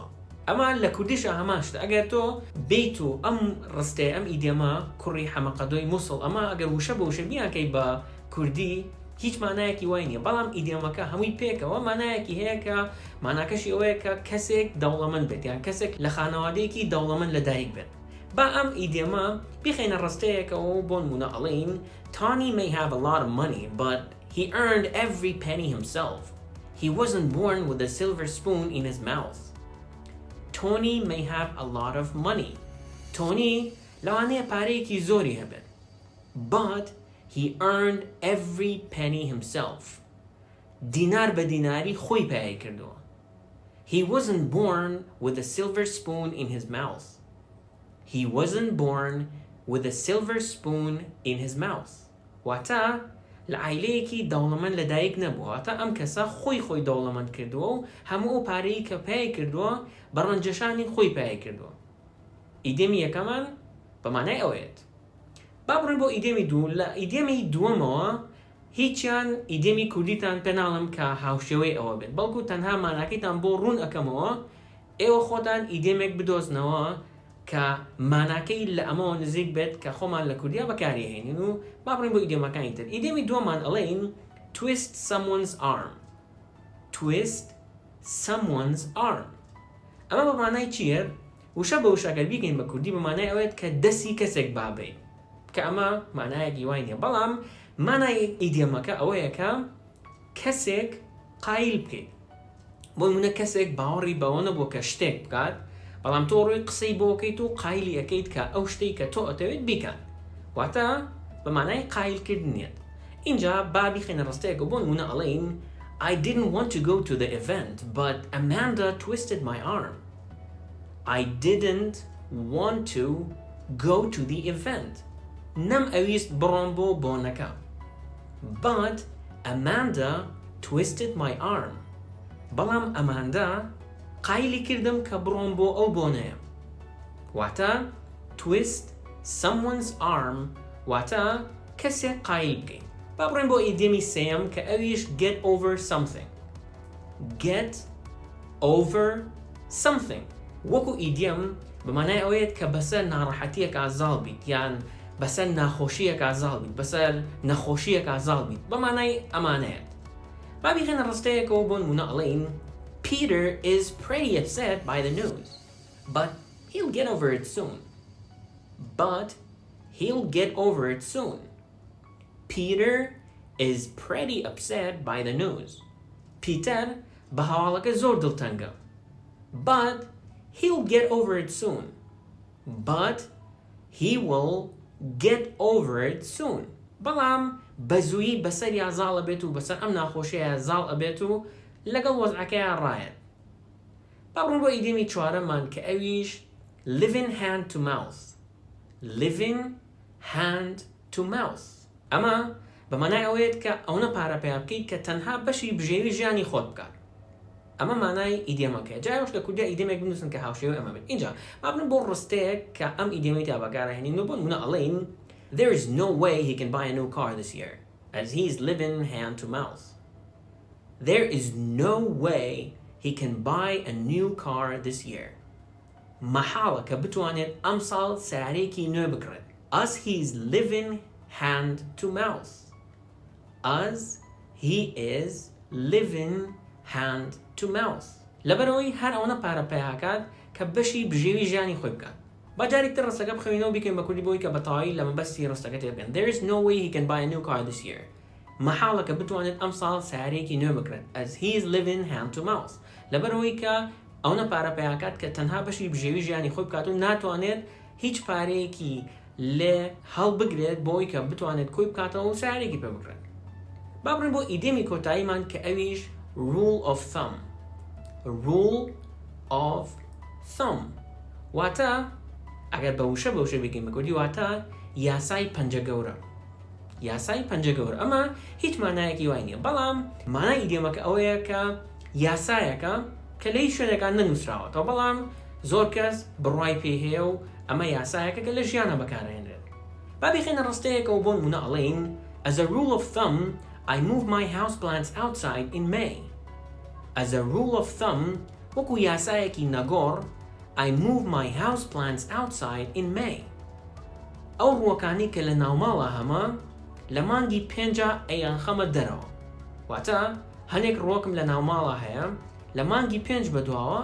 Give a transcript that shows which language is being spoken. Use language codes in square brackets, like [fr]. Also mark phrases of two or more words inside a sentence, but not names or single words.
[ckb] ئەمە لە کوردیشە هەماشتە. ئەگەر تۆ بیت و ئەم ڕستەیە ئەم ئیدیەمە کوڕی حەمەقەدۆی مووسڵ ئەمە ئەگەر وشە بە وشە بیاکەی بە کوردی هیچ مانایەکی وای نییە. بەڵام ئیدیەمەکە هەمووی پێکەوە مانایەکی هەیە کە ماناکەشی ئەوەیە کە کەسێک دەوڵەمەند بێت یان کەسێک لە خانەوادەیەکی دەوڵەمەند لە دایک بێت. با ئەم ئیدیەمە بیخێنە ڕستەیەکەوە بۆ نمونە ئەڵێین [en] Tony may have a lot of money but he earned every penny himself. He wasn't born with a silver spoon in his mouth. Tony may have a lot of money. [ckb] Tony لەوانەیە پارەیەکی زۆری هەبێت. [en] But he earned every penny himself. [ckb] دینار بە دیناری خۆی پێی کردووە. [en] He wasn't born with a silver spoon in his mouth. He wasn't born with a silver spoon in his mouth. [ckb] واتە لە عایلەیەکی دەوڵەمەند لە دایک نەبووە. واتە ئەم کەسە خۆی دەوڵەمەند کردووە و هەموو ئەو پارەی کە پێی کردووە بە ڕەنجەشانی خۆی پێی کردووە. ئیدیەمی یەکەمان بە مانای ئەوەیەت. با بڕۆین بۆ ئیدیەمی دوو. لە ئیدیەمی دووەمەوە هیچیان ئیدیەمی کوردیتان پێ ناڵم کە هاوشێوەی ئەوە بێت. بەڵکو تەنها ماناکەیتان بۆ ڕوون ئەکەمەوە ئێوە خۆتان ئیدیەمێک بدۆزنەوە کە ماناکەی لە ئەمەوە نزیک بێت کە خۆمان لە کوردیا بەکاریهێنین و با بڕین بۆ ئیدیەمەکانی تر. ئیدیەمی دووەمان ئەڵێین [en] twist someone's arm. Twist someone's arm. [ckb] ئەمە بە مانای چییە؟ وشە بە وشەکە بیکەین بە کوردی بە مانای ئەوەیەت کە دەستی کەسێک بابێ کە ئەمە مانایەکی وای نییە. بەڵام مانای ئیدیەمەکە ئەوەیە کە کەسێک قایل بکەیت. بۆ نمونە کەسێک باوەڕی بەوە نەبووە کە شتێک بکات بەڵام تۆ ڕووی قسەی بۆکەیت و قایلی ئەەکەیت کە ئەو شتەی کە تۆ ئەتەوێت بیکات. واتە بە مانای قایلکردنیت. اینجا بابی خێنە ڕستەیەکە بۆ نمونە ئەڵێین [en] I didn't want to go to the event but Amanda twisted my arm. I didn't want to go to the event. [ckb] نەم ئەویست بڕۆم بۆ بۆنەکە. [en] But Amanda twisted my arm. [ckb] بەڵام ئەماندا قایلی کردم کە بڕۆم بۆ ئەو بۆنەیە. واتە [en] twist someone's arm [ckb] واتە کەسێک قایل بکەین. با بڕۆین بۆ ئیدیەمی سێیەم کە ئەویش [en] get over something. Get over something. [ckb] وەکو ئیدیەم بە مانای ئەوەیەت کە بەسەر ناڕەحەتیەک ئازاڵ بیت یان بەسەر ناخۆشیەک ئازاڵ بیت بەسەر نەخۆشیەک ئازاڵ بیت بە مانای ئەمانەیەت. با بیخێنە ڕستەیەکەوە بۆ نمونە ئەڵێین [en] Peter is pretty upset by the news, but he'll get over it soon. But he'll get over it soon. Peter is pretty upset by the news. [ckb] Peter بە هەواڵەکە زۆر دڵتەنگە. [en] But he'll get over it soon. But he will get over it soon. [ckb] بەڵام بەزوویی بەسەر یازاڵە بێت و بەسەر ئەم ناخۆشیە زاڵ ئەبێت و لەگەڵ وەزعەکەیان ڕایەت. با بڕۆین بۆ ئیدیەمی چوارەممان کە ئەویش [en] living hand to mouth. Living hand to mouth. [ckb] ئەمە بە مانای ئەوەیەت کە ئەوە پارە پێیا بکەیت کە تەنها بەشی بژێوی ژیانی خۆت بکات. ئەمە مانای ئیدیەمەکەیە. جایەوەش لە کوردیا ئیدیەمێک بنووسن کە هاوشێوەی ئەمە بێت. اینجا با بڕۆین بۆ ڕستەیەک کە ئەم ئیدیەمەی تا بەکارهێنین و بۆ نمونە ئەڵێین [en] There is no way he can buy a new car this year as he's living hand to mouth. There is no way he can buy a new car this year. [ckb] محاڵە کە بتوانێت ئەم ساڵ سیارەیەکی نوێ بکڕێت. [en] As he's living hand to mouth. As he is living hand to mouth [ckb] لەبەرەوەی هەر ئەوەنە پارەپەیاکات کە بەشی بژێوی ژیانی خۆی بکات با جارێکتر ڕستەکە بخوێنەوە بیکەین بە کوردی بۆی کە بەتەواوی لە مەبەستی ڕستەکە تێبگەن [en] There is no way he can buy a new car this year [ckb] مەحاڵە کە بتوانێت ئەم ساڵ سیارەیەکی نوێ بکرێت [en] as he is living hand to mouth [ckb] لەبەرەوەی کە ئەوەنە پارەپەیاکات کە تەنها بەشی بژێوی ژیانی خۆی بکات و ناتوانێت هیچ پارەیەکی لێ هەڵبگرێت بۆی کە بتوانێت کۆی بکاتەوە و سیارێکی پێ بکرێت با بڕین بۆ ئیدیەمی کۆتاییمان کە ئەویش [en] rule of thumb rule of thumb [ckb] واتە ئەگەر بە وشە بگەین بە کوردی واتە یاسای پەنجە گەورە یاسای پەنجە گەورە ئەمە هیچ مانایەکی وای نییە بەڵام مانای ئیدیەمەکە ئەوەیە کە یاسایەکە کە لە هیچ شوێنێکان نەنووسراوەتەوە بەڵام زۆر کەس بڕوای پێ هەیە و ئەمە یاسایەکە کە لە ژیانە بەکارهێنرێت با بخێنە ڕستەیەکەوە بۆ نمونە ئەڵێین [en] As a rule of thumb I move my houseplants outside in May As a rule of thumb [ckb] وەکو یاسایەکی نەگۆڕ [en] I move my houseplants outside in May [ckb] ئەو ڕووەکانی کە لە ناوماڵە هەمە لە مانگی پێنجە ئەیانخەمە دەرەوە واتە هەنێک ڕۆکم لە ناوماڵە هەیە لە مانگی پێنج بەدواوە